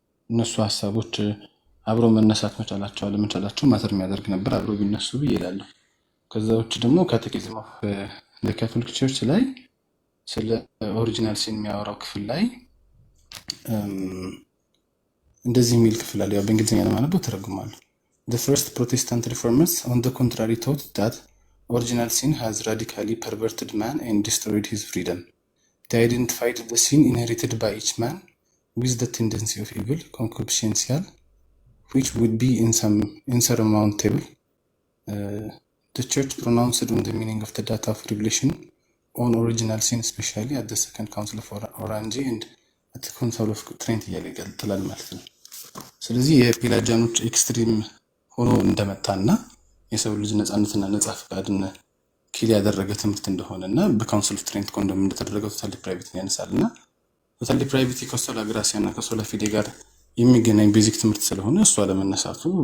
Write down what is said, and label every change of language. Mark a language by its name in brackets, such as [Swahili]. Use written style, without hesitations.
[Amharic] እነሱ ሀሳቦች አብሮ መነሳት መቻላቸው አለመቻላቸው ማተር የሚያደርግ ነበር። አብሮ ቢነሱ ብዬ እላለሁ። ከዛ ውጭ ደግሞ ካቴኪዝም ኦፍ ካቶሊክ ቸርች ላይ ስለ ኦሪጂናል ሲን የሚያወራው ክፍል ላይ እንደዚህ የሚል ክፍል አለ። ያው በእንግሊዝኛ ለማነበው ተረጉማለሁ። [English] The first Protestant reformers, on the contrary, taught that original sin has radically perverted man and destroyed his freedom. They identified the sin inherited by each man with the tendency of evil, concupiscential, which would be insurmountable. The church pronounced on the meaning of the data of revelation on original sin, especially at the Second Council of Orange and at the Council of Trent [Amharic] እያለ ይገልጥላል ማለት ነው። ስለዚህ የፔላጃኖች ኤክስትሪም ሆኖ እንደመጣና የሰው ልጅ ነፃነትና ነፃ ፈቃድን ኪል ያደረገ ትምህርት እንደሆነና በካውንስል ኦፍ ትሬንት ኮንዶም እንደተደረገው ቶታል ዲፕራይቪቲን ያነሳልና ቶታል ዲፕራይቪቲ ከሶላ ግራሲያና ከሶላ ፊዴ ጋር የሚገናኝ ቤዚክ ትምህርት ስለሆነ እሷ ለመነሳቱ